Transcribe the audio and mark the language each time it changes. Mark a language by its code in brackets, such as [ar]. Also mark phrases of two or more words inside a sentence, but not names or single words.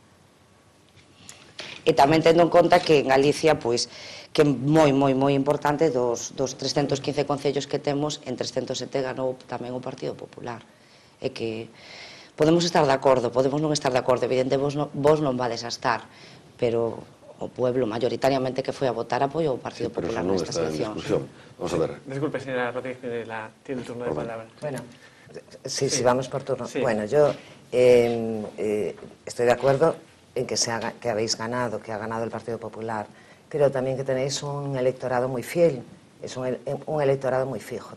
[gl] E tamén tendo en conta que en Galicia, pois, que é moi importante, dos 315 concellos que temos, en 307 ganou tamén o Partido Popular. É que podemos estar de acordo, podemos non estar de acordo, evidente, vos non vades a estar, pero o [es] pueblo mayoritariamente [gl] que foi a votar apoiou o Partido Popular nestas eleccións. [es] Vamos a ver. Disculpe, señora Rodríguez, tiene el turno de palabra. Bueno, sí, vamos por turno. Bueno, yo estoy de acuerdo en que habéis ganado, que ha ganado el Partido Popular. Creo también que tenéis un electorado muy fiel, es un electorado muy fijo.